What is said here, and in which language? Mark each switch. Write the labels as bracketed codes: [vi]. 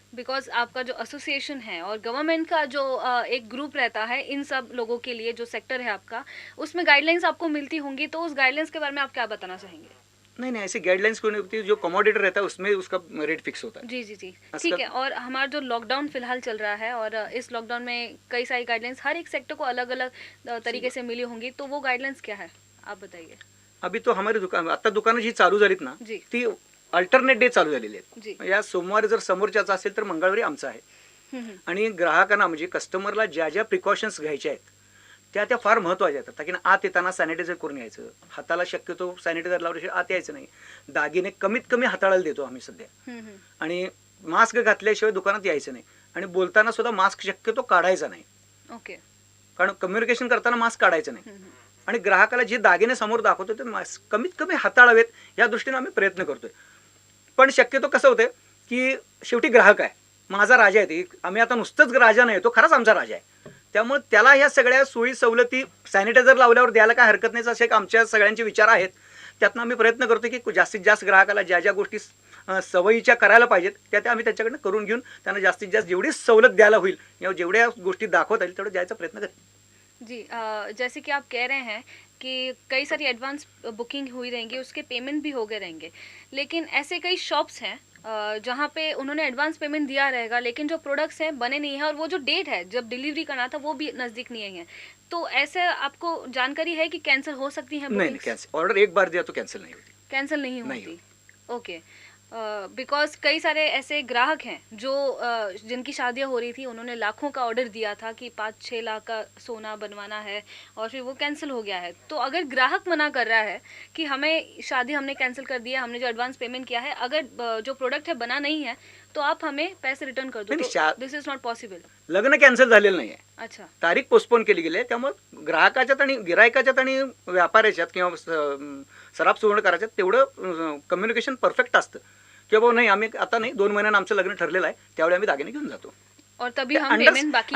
[hi] Because आपका जो association है और गवर्नमेंट का जो एक ग्रुप रहता है इन सब लोगों के लिए, जो सेक्टर है आपका, उसमें गाइडलाइंस आपको मिलती होंगी, तो उस गाइडलाइंस के बारे में आप क्या बताना चाहेंगे? नहीं नहीं, ऐसी गाइडलाइंस कोई नहीं होती. जो कमोडिटर रहता है उसमें उसका रेट फिक्स होता है. जी जी जी। उसका- ठीक है। और हमारा जो लॉकडाउन फिलहाल चल रहा है, और इस लॉकडाउन में कई सारी गाइडलाइंस हर एक सेक्टर को अलग अलग तरीके से मिली होंगी, तो वो गाइडलाइंस क्या है आप बताइए. अभी तो हमारी दुकान, [mr] आता दुकानं जी चालू झालीत ना, जी. ती अल्टरनेट डे चालू झालेली जी. आहेत. या सोमवारी जर समोरच्याचा असेल तर मंगळवारी आमचा आहे. आणि ग्राहकांना म्हणजे कस्टमरला ज्या ज्या प्रिकॉशन्स घ्यायच्या आहेत त्या त्या फार महत्त्वाच्या आहेत. की आत येताना सॅनिटायझर करून यायचं, हाताला शक्यतो सॅनिटायझर लावल्याशिवाय आत यायचं नाही, दागिने कमीत कमी हाताळायला देतो आम्ही सध्या, आणि मास्क घातल्याशिवाय दुकानात यायचं नाही, आणि बोलताना सुद्धा मास्क शक्यतो काढायचा नाही. ओके. कारण कम्युनिकेशन करताना मास्क काढायचं नाही. आणि ग्राहकाला जे दागिने समोर दाखवतो ते मास्क कमीत कमी हाताळावेत या दृष्टीने आम्ही प्रयत्न करतोय. पण शक्यतो कसं होतंय की शेवटी ग्राहक आहे, माझा राजा आहे. आम्ही आता नुसतंच राजा नाही, तो खराच आमचा राजा आहे. त्यामुळे त्याला ह्या सगळ्या सोयी सवलती सॅनिटायझर लावल्यावर द्यायला काय हरकत नाही, असे आमच्या सगळ्यांचे विचार आहेत. त्यातनं आम्ही प्रयत्न करतो की जास्तीत जास्त ग्राहकाला ज्या ज्या गोष्टी सवयीच्या करायला पाहिजेत त्या त्या आम्ही त्याच्याकडनं करून घेऊन त्यांना जास्तीत जास्त जेवढी सवलत द्यायला होईल या जेवढ्या गोष्टी दाखवता येईल तेवढं द्यायचा प्रयत्न करतो. [hi] जी। जैसे कि आप कह रहे हैं कि कई सारी एडवांस बुकिंग हुई रहेंगी, उसके पेमेंट भी हो गए रहेंगे, लेकिन ऐसे कई शॉप्स हैं जहाँ पे उन्होंने एडवांस पेमेंट दिया रहेगा, लेकिन जो प्रोडक्ट्स हैं बने नहीं हैं, और वो जो डेट है जब डिलीवरी करना था वो भी नज़दीक नहीं है, तो ऐसे आपको जानकारी है कि कैंसिल हो सकती हैं? नहीं, कैंसिल ऑर्डर एक बार दिया तो कैंसिल नहीं होती. कैंसिल नहीं होती. ओके. बिकॉज कई सारे ऐसे ग्राहक हैं जो जिनकी शादियां हो रही थी, उन्होंने लाखों का ऑर्डर दिया था कि 5-6 लाख का सोना बनवाना है, और फिर वो कैंसिल हो गया है. तो अगर ग्राहक मना कर रहा है कि हमें शादी हमने कैंसिल कर दिया, हमने जो एडवांस पेमेंट किया है, अगर जो प्रोडक्ट है बना नहीं है तो आप हमें पैसे रिटर्न कर दो, [en] This is not possible. [mr] लग्न कॅन्सल झालेलं नाही आहे. [hi] अच्छा. [mr] तारीख पोस्टपोन केली गेली आहे. त्यामुळे ग्राहकाच्यात आणि गिरायकाच्यात आणि व्यापाऱ्याच्यात किंवा सराफ सुवर्णकाराच्यात तेवढं कम्युनिकेशन परफेक्ट असतं की बाबा नाही, आम्ही आता नाही, 2 महिन्यांना आमचं लग्न ठरलेलं आहे, त्यावेळी आम्ही दागिने घेऊन जातो, [hi] और तभी हम पेमेंट बाकी